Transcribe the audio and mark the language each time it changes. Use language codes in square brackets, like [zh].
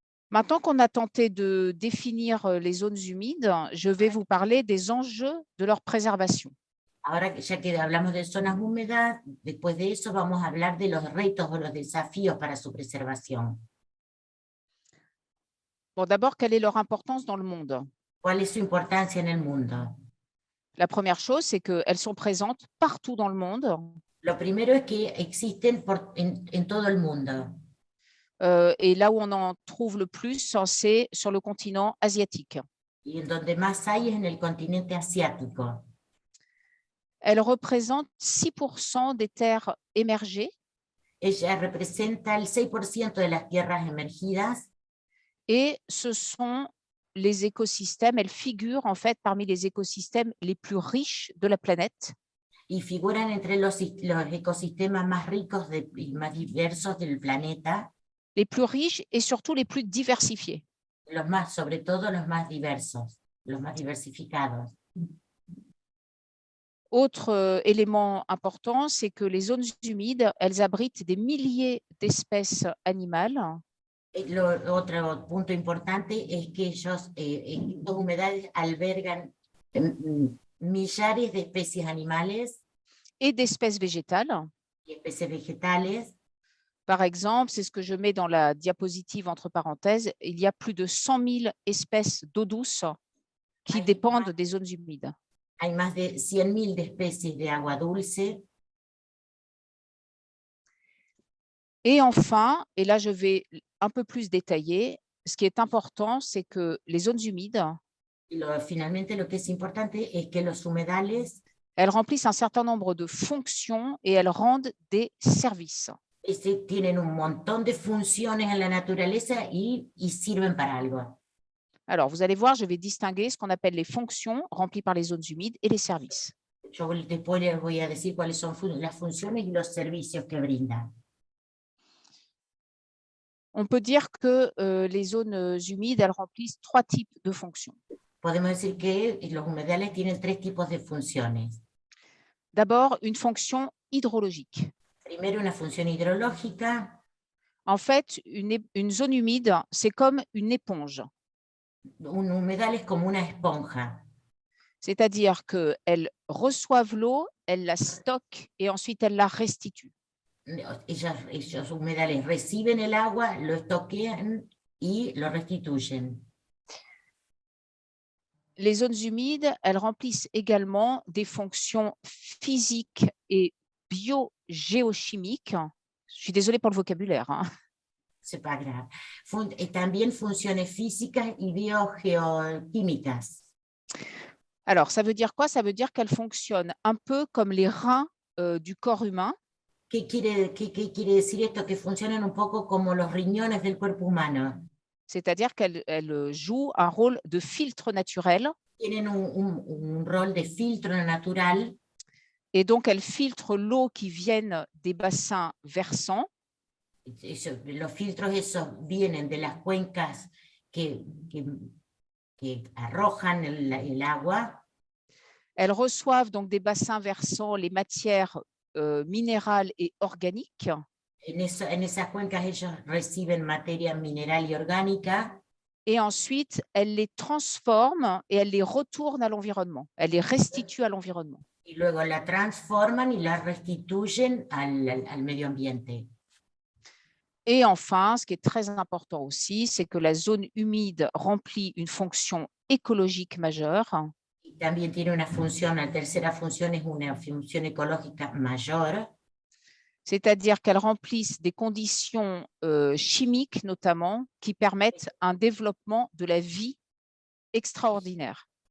[fr] Maintenant qu'on a tenté de définir les zones humides, je vais vous parler des enjeux de leur préservation. [es] Ahora, ya que hablamos de zonas húmedas, después de eso vamos a hablar de los retos o los desafíos para su preservación. [fr] Bon, d'abord, quelle est leur importance dans le monde? [es] ¿Cuál es su importancia en el mundo? [fr] La première chose, c'est qu'elles sont présentes partout dans le monde. [es] Lo primero es que existen en todo el mundo. [fr] Et là où on en trouve le plus, c'est sur le continent asiatique. [es] Y en donde más hay es en el continente asiático. [fr] Elle représente 6% des terres émergées [es] Ella representa el 6% de las tierras emergidas [fr] et ce sont les écosystèmes, elles figurent en fait parmi les écosystèmes les plus riches de la planète. [es] y figuran entre los ecosistemas más ricos y más diversos del planeta, [fr] Les plus riches et surtout les plus diversifiés. [es] sobre todo los más diversos, los más diversificados. [fr] Autre élément important, c'est que les zones humides, elles abritent des milliers d'espèces animales. [es] Otro punto importante es que estos humedales albergan millares de especies animales [fr] et d'espèces végétales. [es] y especies vegetales. [fr] Par exemple, c'est ce que je mets dans la diapositive entre parenthèses, il y a plus de 100 000 espèces d'eau douce qui dépendent des zones humides. [es] Hay más de 100.000 especies de agua dulce. [fr] Et enfin, et là je vais un peu plus détailler, ce qui est important, c'est que les zones humides, [es] Finalmente, lo que es importante es que los humedales [fr] elles remplissent un certain nombre de fonctions et elles rendent des services. [es] tienen un montón de funciones en la naturaleza y sirven para algo. [fr] Alors, vous allez voir, je vais distinguer ce qu'on appelle les fonctions remplies par les zones humides et les services. [es] Yo después les voy a decir cuáles son las funciones y los servicios que brindan. [fr] On peut dire que les zones humides, elles remplissent 3 types de fonctions. [es] Podemos decir que los humedales tienen 3 tipos de funciones. [fr] D'abord, une fonction hydrologique. [es] Primero, una función hidrológica. [fr] En fait, une zone humide, c'est comme une éponge. [es] Un humedal es como una esponja. [fr] C'est-à-dire qu'elles reçoivent l'eau, elles la stockent et ensuite elles la restituent. [es] Ellos humedales reciben el agua, lo estoquean y lo restituyen. [fr] Les zones humides, elles remplissent également des fonctions physiques et biogéochimiques. Je suis désolée pour le vocabulaire. C'est pas grave. [es] También funciones físicas y biogeoquímicas. [fr] Alors, ça veut dire quoi? Ça veut dire qu'elles fonctionnent un peu comme les reins du corps humain. [es] ¿Qué quiere decir esto? Que funcionan un poco como los riñones del cuerpo humano. [fr] C'est-à-dire qu'elles jouent un rôle de filtre naturel. [es] Tienen un rol de filtro natural. [fr] Et donc, elles filtrent l'eau qui vient des bassins versants. [es] Los filtros esos vienen de las cuencas que arrojan el agua. [fr] Elles reçoivent donc des bassins versants les matières minérales et organiques. [es] En esas cuencas ellos reciben materia mineral y orgánica. [fr] Et ensuite, elles les transforment et elles les retournent à l'environnement. Elles les restituent à l'environnement. [es] Y luego la transforman y la restituyen al medio ambiente. [fr] Et enfin, ce qui est très important aussi, c'est que la zone humide remplit une fonction écologique majeure. [es] También tiene una función, la tercera función es una función ecológica mayor, [fr] c'est-à-dire qu'elles remplissent des conditions chimiques notamment qui permettent un développement de la vie extraordinaire.